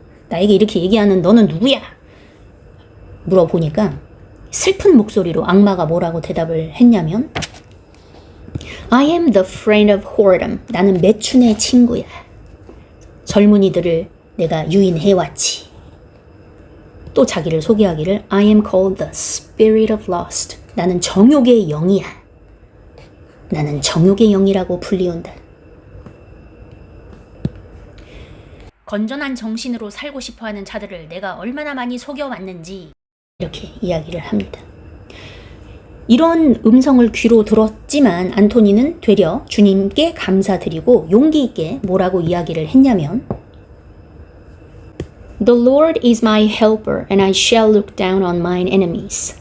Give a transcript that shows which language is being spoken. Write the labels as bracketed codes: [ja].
[ko] 나에게 이렇게 얘기하는 너는 누구야? 물어보니까 슬픈 목소리로 악마가 뭐라고 대답을 했냐면 [en] I am the friend of whoredom. [ko] 나는 매춘의 친구야. 젊은이들을 내가 유인해왔지. 또 자기를 소개하기를 [en] I am called the spirit of lust. [ko] 나는 정욕의 영이야. 나는 정욕의 영이라고 불리운다. 건전한 정신으로 살고 싶어하는 자들을 내가 얼마나 많이 속여왔는지, 이렇게 이야기를 합니다. 이런 음성을 귀로 들었지만 안토니는 되려 주님께 감사드리고 용기 있게 뭐라고 이야기를 했냐면 [en] The Lord is my helper and I shall look down on mine enemies.